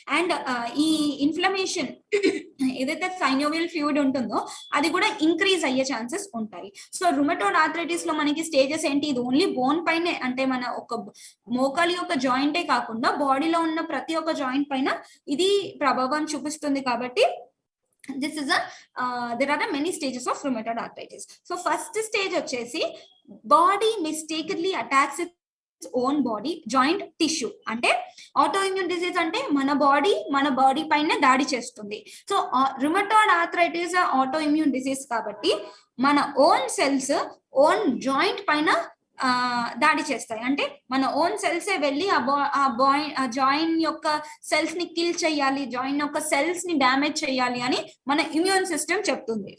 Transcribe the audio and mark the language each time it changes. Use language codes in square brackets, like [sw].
[te] And ఈ inflammation ఏదైతే synovial fluid ఉంటుందో అది కూడా ఇంక్రీజ్ అయ్యే ఛాన్సెస్ ఉంటాయి. సో రుమటాయిడ్ ఆర్థరైటిస్ లో మనకి స్టేజెస్ ఏంటి, ఇది ఓన్లీ బోన్ పైనే, అంటే మన ఒక మోకాలి యొక్క జాయింటే కాకుండా బాడీలో ఉన్న ప్రతి ఒక్క జాయింట్ పైన ఇది ప్రభావం చూపిస్తుంది. [en] కాబట్టి this is there are many stages of rheumatoid arthritis. So first stage వచ్చేసి body mistakenly attacks its [te] own body joint tissue. అంటే ఆటోఇమ్యూన్ డిసీజ్ అంటే మన బాడీ పైన దాడి చేస్తుంది. So rheumatoid arthritis autoimmune disease కాబట్టి మన ఓన్ సెల్స్ ఓన్ జాయింట్ పైన దాడి చేస్తాయి. అంటే మన ఓన్ సెల్సే వెళ్ళి ఆ జాయిన్ యొక్క సెల్స్ ని కిల్ చేయాలి, జాయిన్ యొక్క సెల్స్ ని డ్యామేజ్ చేయాలి అని మన ఇమ్యూన్ సిస్టమ్ చెప్తుంది.